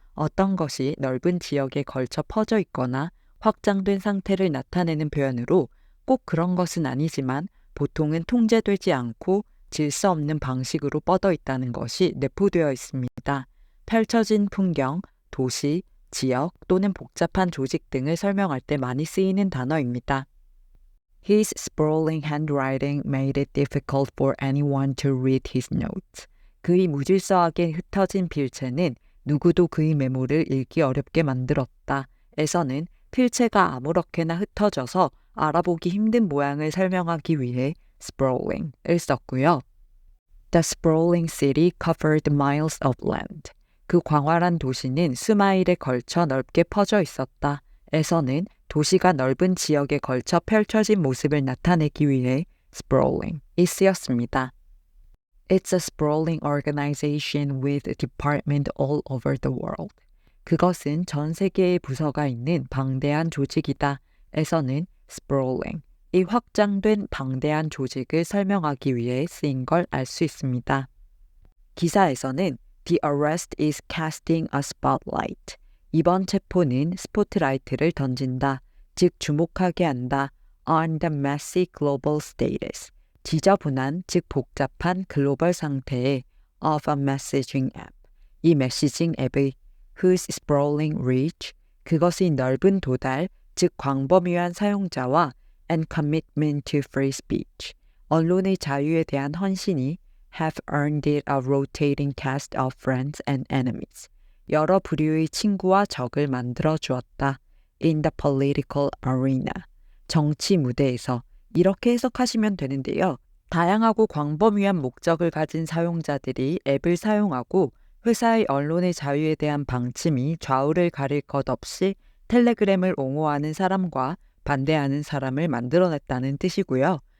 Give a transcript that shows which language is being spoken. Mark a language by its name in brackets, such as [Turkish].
[Korean] 어떤 것이 넓은 지역에 걸쳐 퍼져 있거나 확장된 상태를 나타내는 표현으로 꼭 그런 것은 아니지만 보통은 통제되지 않고 질서 없는 방식으로 뻗어 있다는 것이 내포되어 있습니다. 펼쳐진 풍경, 도시, 지역 또는 복잡한 조직 등을 설명할 때 많이 쓰이는 단어입니다. [English] His sprawling handwriting made it difficult for anyone to read his notes. [Korean] 그의 무질서하게 흩어진 필체는 누구도 그의 메모를 읽기 어렵게 만들었다. 에서는 필체가 아무렇게나 흩어져서 알아보기 힘든 모양을 설명하기 위해 sprawling을 썼고요. [English] The sprawling city covered miles of land. [Korean] 그 광활한 도시는 수마일에 걸쳐 넓게 퍼져 있었다. 에서는 도시가 넓은 지역에 걸쳐 펼쳐진 모습을 나타내기 위해 sprawling이 쓰였습니다. [English] It's a sprawling organization with a department all over the world. [Korean] 그것은 전 세계의 부서가 있는 방대한 조직이다. 에서는 sprawling, 이 확장된 방대한 조직을 설명하기 위해 쓰인 걸 알 수 있습니다. 기사에서는 [English] The arrest is casting a spotlight. [Korean] 이번 체포는 스포트라이트를 던진다, 즉 주목하게 한다. [English] On the messy global status. [Korean] 지저분한, 즉 복잡한 글로벌 상태에 [English] of a messaging app. [Korean] 이 메시징 앱의 [English] whose sprawling reach. [Korean] 그것의 넓은 도달, 즉 광범위한 사용자와 [English] and commitment to free speech. [Korean] 언론의 자유에 대한 헌신이 [English] have earned it a rotating cast of friends and enemies. [Korean] 여러 부류의 친구와 적을 만들어 주었다. [English] In the political arena. [Korean] 정치 무대에서. 이렇게 해석하시면 되는데요. 다양하고 광범위한 목적을 가진 사용자들이 앱을 사용하고 회사의 언론의 자유에 대한 방침이 좌우를 가릴 것 없이 텔레그램을 옹호하는 사람과 반대하는 사람을 만들어냈다는 뜻이고요.